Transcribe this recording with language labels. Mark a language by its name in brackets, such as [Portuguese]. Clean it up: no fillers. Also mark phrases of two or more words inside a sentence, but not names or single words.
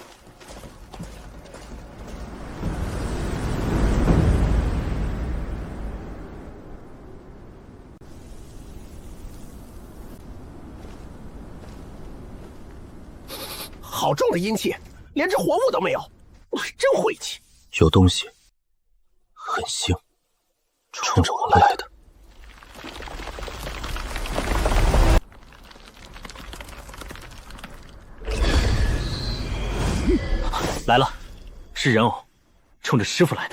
[Chinese] 好重的阴气，連隻活物都沒有，真晦氣。有東西很腥，衝着我們來的。來了，是人偶，衝着師父來的。